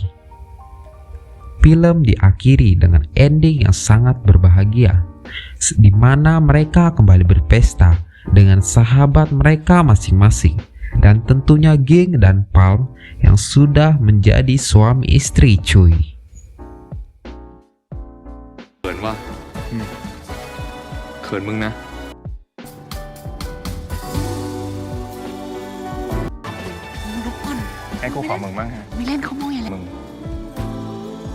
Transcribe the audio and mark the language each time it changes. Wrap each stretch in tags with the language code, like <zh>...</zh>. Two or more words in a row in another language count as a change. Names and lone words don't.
<id>Film diakhiri dengan ending yang sangat berbahagia, di mana mereka kembali berpesta dengan sahabat mereka masing-masing, dan tentunya Ging dan Palm yang sudah menjadi suami istri, cuy.</id> <th>เขินว่ะเขินมึงนะ ทุกคน ไอ้กูขอมึงบ้างฮะ ไม่เล่นเขามองอย่างไร มึง</th>